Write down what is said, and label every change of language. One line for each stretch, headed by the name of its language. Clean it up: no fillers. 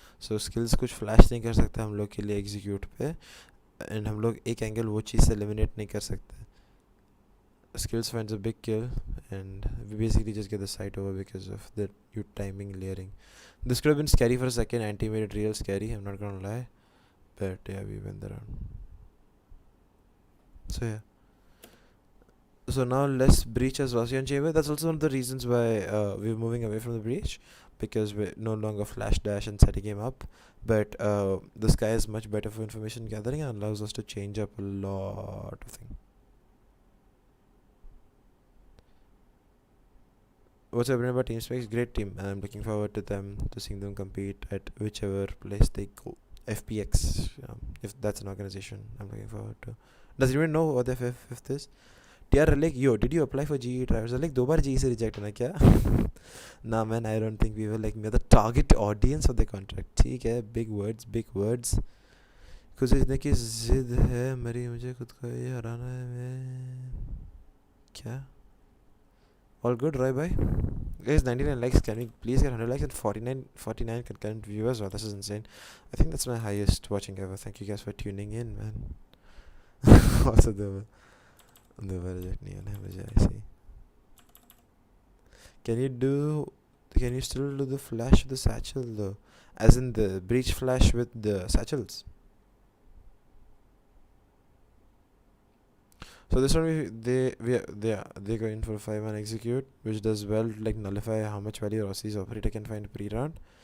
Hindi: So skills कुछ flash नहीं कर सकता हम लोग के लिए execute पे. And हम लोग एक एंगल वो चीज़ से eliminate नहीं कर सकते.
English: Skills finds a big kill, and we basically just get the sight over because of the timing layering. This could have been scary for a second. Anti made it real scary, I'm not gonna lie, but yeah, we went the round. So yeah. So now let's breach as Rossi and Chamber. That's also one of the reasons why we're moving away from the breach, because we're no longer flash dash and setting him up. But the Sky is much better for information gathering and allows us to change up a lot of things. What's happening about Team Specs? Great team, and I'm looking forward to seeing them compete at whichever place they go. FPX, if that's an organization, I'm looking forward to. Does anyone know what the fifth is? TR like, yo, did you apply for GE drivers?
Hindi: Like, 2 bar GE से reject ना क्या?
English: Nah, man, I don't think we were like the target audience of the contract.
Hindi: ठीक है,
English: big words.
Hindi: कुछ इतने की जिद है मेरी, मुझे खुद को ये हराना है मैं.
English: क्या? All good, Roy bhai? Guys, 99 likes. Can we please get 100 likes and 49 concurrent viewers? Wow, this is insane. I think that's my highest watching ever. Thank you guys for tuning in, man. Also, the reject
Hindi: नहीं होना है मुझे ऐसे.
English: Can you still do the flash with the satchel though? As in the breach flash with the satchels? So this one they go in for 5-man execute, which does well like nullify how much value Rossi's operator can find pre-round.